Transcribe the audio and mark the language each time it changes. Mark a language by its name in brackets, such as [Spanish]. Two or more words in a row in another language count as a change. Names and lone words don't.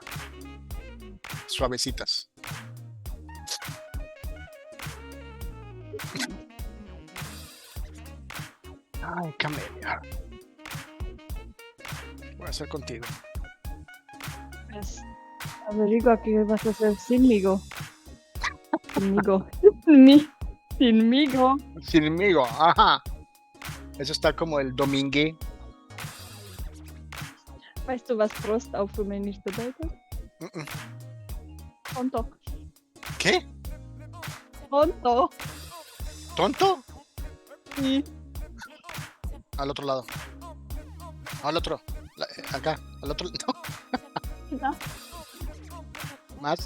[Spanish] Suavecitas. Ay, Camelia. Voy a hacer contigo. Pues, averigua qué vas a hacer sinmigo. Sinmigo. Sinmigo, ajá. Eso está como el domingue. [German] Weißt du, was Prost auf Rumänisch bedeutet? [Spanish] Tonto. ¿Qué? Tonto. ¿Tonto? Sí. Al otro lado. Al otro. Acá. Al otro. No. Ja. Más.